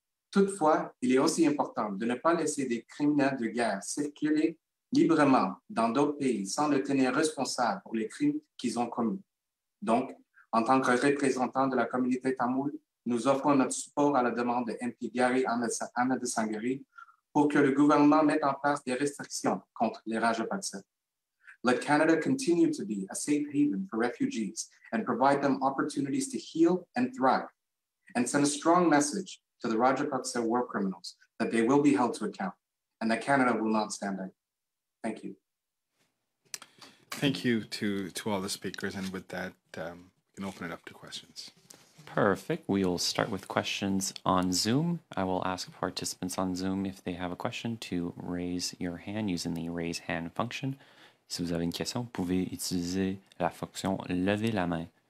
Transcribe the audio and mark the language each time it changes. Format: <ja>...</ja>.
<fr>Toutefois, il est aussi important de ne pas laisser des criminels de guerre circuler librement dans d'autres pays sans le tenir responsable pour les crimes qu'ils ont commis. Donc, en tant que représentant de la communauté tamoule, nous offrons notre support à la demande de MP Gary Ahmed Sangari pour que le gouvernement mette en place des restrictions contre les Rajapaksa.</fr> <en>Let Canada continue to be a safe haven for refugees and provide them opportunities to heal and thrive, and send a strong message to the Rajapaksa war criminals that they will be held to account and that Canada will not stand by. Thank you. Thank you to all the speakers, and with that, we can open it up to questions. Perfect. We'll start with questions on Zoom. I will ask participants on Zoom if they have a question to raise your hand using the raise hand function.</en> <fr>Si vous avez une question, vous pouvez utiliser la fonction lever la main.</fr>